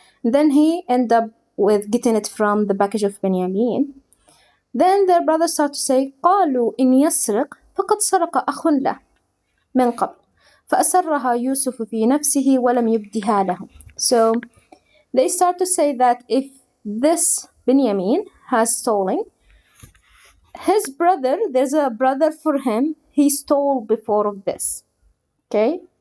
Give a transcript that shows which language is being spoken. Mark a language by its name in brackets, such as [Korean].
[English] Then he ended up with getting it from the package of Benjamin. Then their brothers start to say, [Arabic] قالوا إن يسرق فقد سرق أخ له من قبل فأسرها يوسف في نفسه ولم يبدها لهم. [English] So they start to say that if this Benjamin has stolen, his brother, there's a brother for him, he stole before of this. Okay?